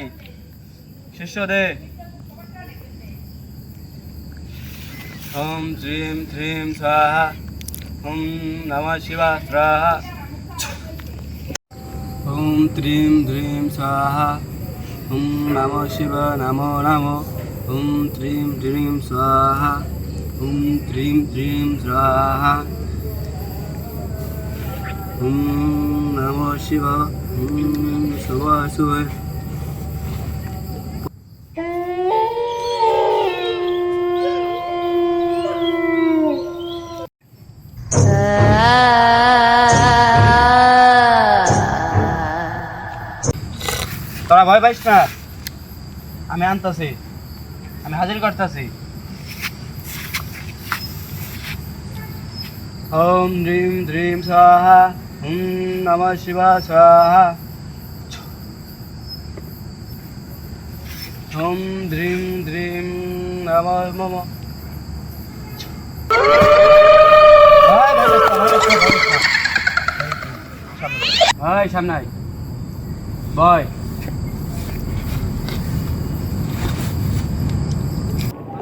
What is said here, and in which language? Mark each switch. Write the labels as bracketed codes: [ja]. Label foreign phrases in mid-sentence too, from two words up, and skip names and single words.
[bn] শিষ্য দে। [sa] ওম শ্রীম শ্রীম স্বাহা ওম নমঃ শিবায় স্বাহা ওম ত্রিম ধ্রিম স্বাহা ওম নমঃ শিবায় নমো নমো ওম ত্রিম ধ্রিম স্বাহা ওম ত্রিম ধ্রিম স্বাহা ওম নমঃ শিবায় ওম শিবায় শিবায়। [bn] তোরা ভয় পাইস না, আমি আনতাছি, আমি হাজির করতেছি। [sa] ওম দ্রিম দ্রিম স্বাহা ওম নমঃ শিবায় স্বাহা ওম দ্রিম দ্রিম নমঃ মম। [bn] ভাই সামনে আয়। ভয়